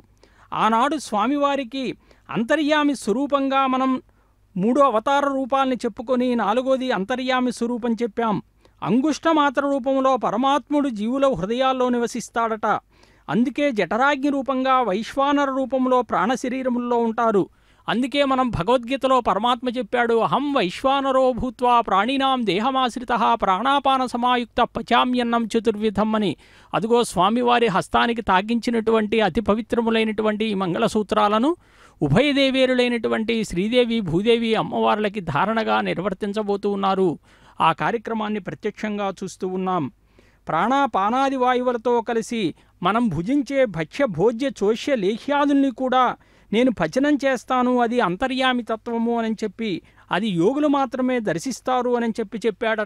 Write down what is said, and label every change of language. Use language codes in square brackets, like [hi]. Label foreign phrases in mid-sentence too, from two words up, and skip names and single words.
[te] ఆనాడు స్వామివారికి అంతర్యామి స్వరూపంగా మనం 3 అవతార రూపాలని చెప్పుకొని 4వది అంతర్యామి స్వరూపం చెప్పాం. అంగుష్టమాత్ర రూపంలో పరమాత్ముడు జీవుల హృదయాల్లో నివసిస్తాడట. అందుకే జఠరాగ్ని రూపంగా వైశ్వానర రూపంలో ప్రాణశరీరముల్లో ఉంటారు. అందుకే మనం భగవద్గీతలో పరమాత్మ చెప్పాడు, [sa] అహం వైశ్వానరో భూత్వా ప్రాణినాం దేహమాశ్రిత ప్రాణాపాన సమాయుక్త పచామ్యన్నం చతుర్విధం అని. [te] అదిగో స్వామివారి హస్తానికి తాగించినటువంటి అతి పవిత్రములైనటువంటి ఈ మంగళసూత్రాలను ఉభయదేవేరులైనటువంటి శ్రీదేవి, భూదేవి అమ్మవార్లకి ధారణగా నిర్వర్తించబోతూ ఉన్నారు. ఆ కార్యక్రమాన్ని ప్రత్యక్షంగా చూస్తూ ఉన్నాం. ప్రాణాపానాది వాయువులతో కలిసి మనం భుజించే భక్ష్య భోజ్య చోష్య లేహ్యాదుల్ని కూడా నేను పచనం చేస్తాను, అది అంతర్యామి తత్వము అని చెప్పి అది యోగులు మాత్రమే దర్శిస్తారు అని చెప్పాడట.